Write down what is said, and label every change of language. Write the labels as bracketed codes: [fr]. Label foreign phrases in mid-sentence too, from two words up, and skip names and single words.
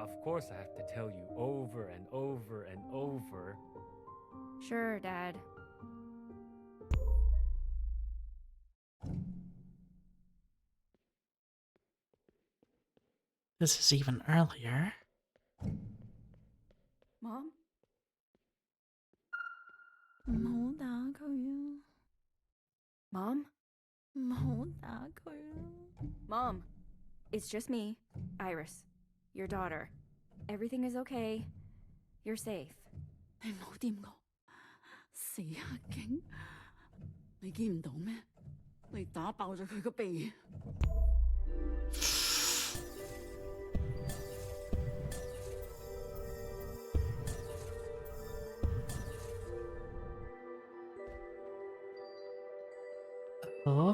[en] Of course I have to tell you over and over and over. Sure, Dad. This is even earlier. Mom? [yue] 唔好打佢啊 [en] Mom? [yue] 唔好打佢啊 [en] Mom, it's just me, Iris, your daughter. Everything is okay. You're safe. [yue] 你唔好掂我，死黑警！你見唔到咩？你打爆咗佢個鼻。 Oh?